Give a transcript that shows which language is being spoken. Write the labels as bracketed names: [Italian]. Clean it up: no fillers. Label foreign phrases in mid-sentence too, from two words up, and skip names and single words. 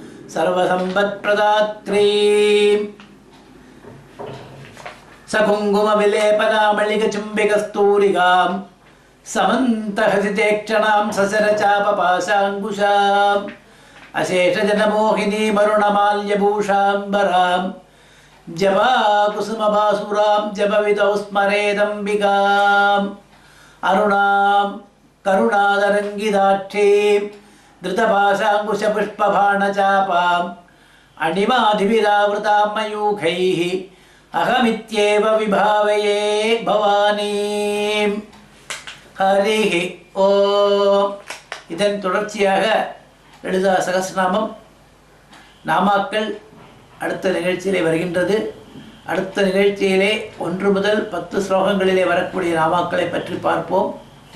[Sanskrit] सर्वसम्पत्प्रदात्रीं सकुङ्कुमविलेपनामलिकचुम्बिकस्तूरिकां समन्तहसितेक्षणां ससरचापपाशाङ्कुशाम् अशेषजनमोहिनीमरुणमाल्यभूषाम्बरां जपाकुसुमभासुरां जपविदौ स्मरेदम्बिकाम् अरुणां करुणादरङ्गिदाक्षीं धृतपाशाङ्कुशपुष्पबाणचापाम् अणिमाधिविरावृतां मयूखैः अहमित्येव विभावये भवानीम्. हरिः ॐ. [Tamil] இதன் தொடர்ச்சியாக லலிதா சகஸ்ரநாமம் நாமாக்கள் அடுத்த நிகழ்ச்சியிலே வருகின்றது. அடுத்த நிகழ்ச்சியிலே 1 முதல் 10 ஸ்லோகங்களிலே வரக்கூடிய நாமாக்களை பற்றி பார்ப்போம்.